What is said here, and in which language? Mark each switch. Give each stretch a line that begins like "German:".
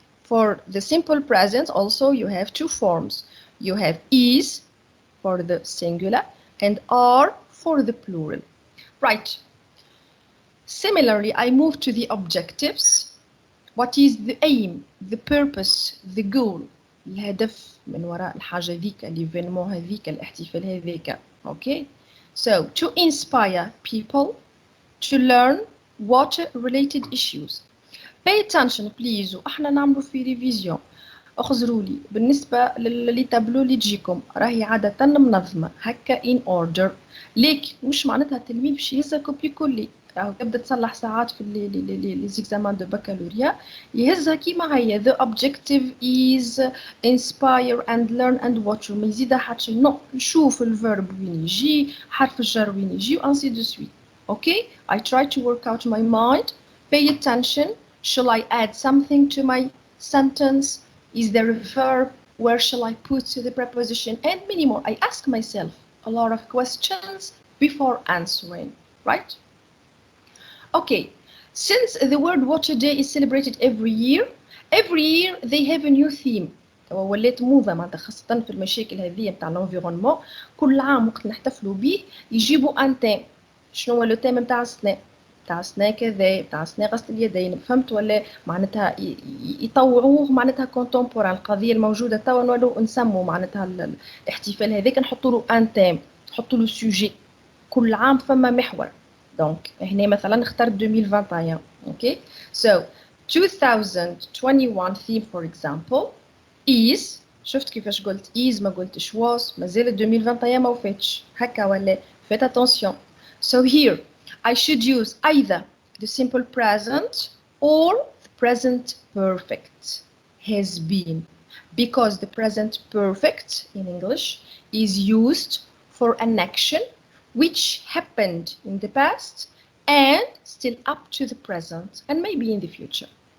English: For the simple present also you have two forms. You have is for the singular and are for the plural. Right. Similarly, I move to the objectives. What is the aim, the purpose, the goal?
Arabic: الهدف من وراء الحاجة ذيك، الإيفينمون هذيك، الاحتفال هذيك.
English: Okay. So to inspire people to learn water-related issues. Pay attention please.
Arabic: وإحنا نعملوا في ريفيزيون. اخزروا لي بالنسبة للي تابلو اللي تجيكم راهي عادة منظمة هكا
English: in order،
Arabic: لكن مش معناتها التلميذ باش يهزها كوبي كلي، راهو تبدا تصلح ساعات في لي زيكزامان دو بكالوريا يهزها كيما هي.
English: The objective is inspire and learn and watch،
Arabic: ما يزيدها حتى نو، نشوف الفيرب وين يجي، حرف الجر وين يجي، وانسي دو سويت.
English: Okay, I try to work out my mind. Pay attention. Shall I add something to my sentence? Is there a verb? Where shall I put the preposition? And many more. I ask myself a lot of questions before answering, right? Okay, since the World Water Day is celebrated every year they have a new theme.
Arabic: ولات موضة معناتها خاصة في المشاكل هذه نتاع الانفيرونمون، كل عام وقت نحتفلوا به يجيبوا ان تيم. شنو هو لو تيم نتاع السنة؟ تاع سنة كذا، تاع سنة غسل اليدين، فهمت ولا؟ معناتها يطوعوه معناتها كونتمبوران، القضية الموجودة توا نولوا نسموا معناتها الاحتفال هذاك نحطوا له ان تيم، نحطوا له سوجي، كل عام فما محور. دونك هنا مثلا اخترت 2021. اوكي سو 2021
English: theme for example is،
Arabic: شفت كيفاش قلت is ما قلتش was، مازال 2021 ما وفاتش هكا ولا؟
French: faites attention.
English: So here I should use either the simple present or the present perfect, has been, because the present perfect in English is used for an action which happened in the past and still up to the present and maybe in the future.